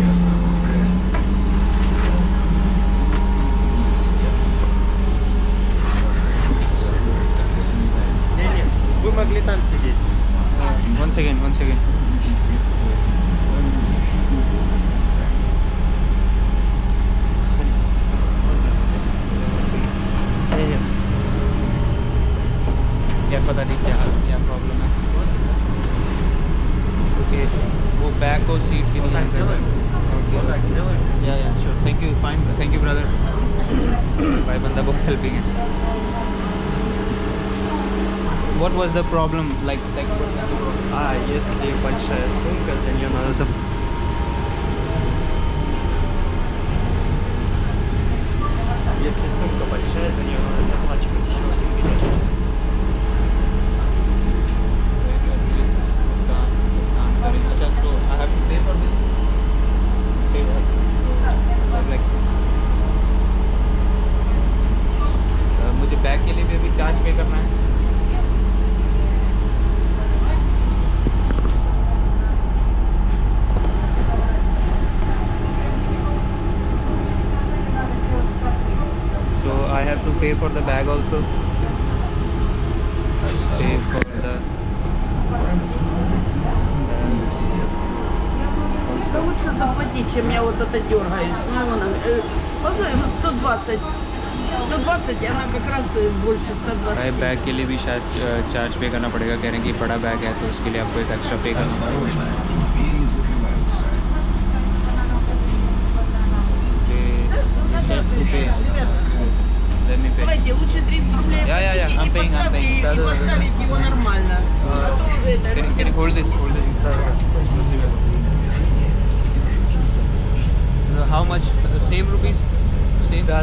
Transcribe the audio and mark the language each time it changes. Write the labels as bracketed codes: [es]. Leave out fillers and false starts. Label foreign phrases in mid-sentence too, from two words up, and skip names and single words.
[ru] Вы могли там сидеть. [en] Once again. [ru] Нет. [hi] क्या पता नहीं क्या प्रॉब्लम है। ओके, वो बैक और सीट की [ru] Вот так сделаем. Вот так сделаем. [en] Yeah sure, thank you, fine, thank you brother. [hi] भाई बंदा बहुत हेल्पिंग है। [en] What was the problem? Like [ru] Если большая сумка, за нее надо... Если сумка большая, за нее надо доплачивать еще 1 билет. [hi] अच्छा, तो [en] I have to pay for this? Pay for like [hi] मुझे बैग के लिए भी अभी [en] charge pay [hi] करना है। [en] So I have to pay for the bag also. Pay for the [ru] Да лучше заплатить, чем я вот это дергаюсь. Ну, вон, позвоним, 120. 120, и она как раз больше 120. [hi] भाई बैग के लिए भी शायद चार्ज पे करना पड़ेगा। कह रहे हैं कि बड़ा बैग है तो उसके लिए आपको एक एक्स्ट्रा पे करना पड़ेगा। [ru] Давайте лучше 300 рублей Я, оплатите [en] I'm paying, I'm paying. [ru] и поставить его нормально. А то это... [en] Can you hold this? How much? Same rupees? Same? [ru] Да.